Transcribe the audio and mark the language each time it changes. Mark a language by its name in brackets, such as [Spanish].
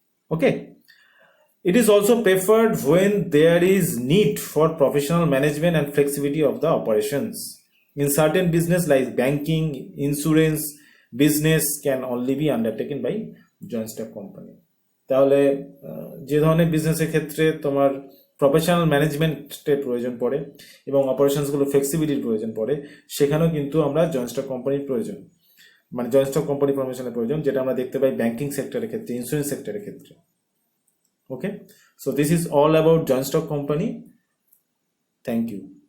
[English] Okay, it is also preferred when there is need for professional management and flexibility of the operations. In certain business like banking, insurance, business can only be undertaken by joint stock company. [Bangla] তাহলে যে ধরনের বিজনেসের ক্ষেত্রে তোমার professional ম্যানেজমেন্টের প্রয়োজন পড়ে এবং অপারেশনসগুলো ফ্লেক্সিবিলিটির প্রয়োজন পড়ে, সেখানেও কিন্তু আমরা জয়েন্ট স্টক কোম্পানির প্রয়োজন, মানে জয়েন্ট স্টক কোম্পানি ফর্মেশনের প্রয়োজন, যেটা আমরা দেখতে পাই ব্যাংকিং সেক্টরের ক্ষেত্রে, ইন্স্যুরেন্স সেক্টরের ক্ষেত্রে। [English] Okay, so this is all about joint stock company. Thank you.